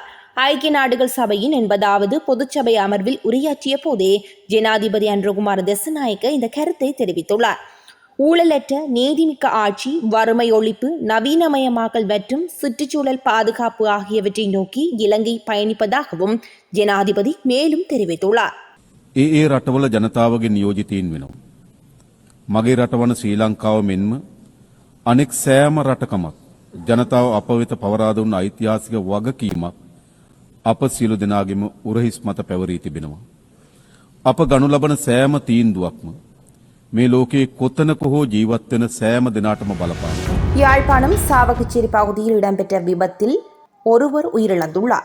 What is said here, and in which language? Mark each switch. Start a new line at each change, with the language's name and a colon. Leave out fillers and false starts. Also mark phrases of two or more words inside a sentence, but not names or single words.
Tamil: ஐக்கிய நாடுகள் சபையின் 80வது பொதுச்சபை அமர்வில் உரையாற்றிய போதே ஜனாதிபதி அன்ருகுமார் திசாநாயக்க இந்த கருத்தை தெரிவித்துள்ளார். ஊழலற்ற நீதிமிக்க ஆட்சி, வறுமை ஒழிப்பு, நவீனமயமாக்கல் மற்றும் சுற்றுச்சூழல் பாதுகாப்பு ஆகியவற்றை நோக்கி இலங்கை பயணிப்பதாகவும் ஜனாதிபதி மேலும் தெரிவித்துள்ளார்.
Sinhala: ඒ රටවල ජනතාවගේ නියෝජිතයින් වෙනවා. මගේ රටවන ශ්‍රී ලංකාව මෙන්ම අනෙක් සෑම රටකමත් ජනතාව අප වෙත පවරා දුන්න ඓතිහාසික වගකීමක් අප සියලු දෙනාගේම උරහිස් මත පැවරී තිබෙනවා. අප ගනු ලබන සෑම තීන්දුවක්ම මේ ලෝකයේ කොතනක හෝ ජීවත් වෙන සෑම දෙනාටම බලපානවා.
Tamil: யாழ்ப்பாணம் சாவகச்சேரி பகுதியில் இடம்பெற்ற விபத்தில் ஒருவர் உயிரிழந்துள்ளார்.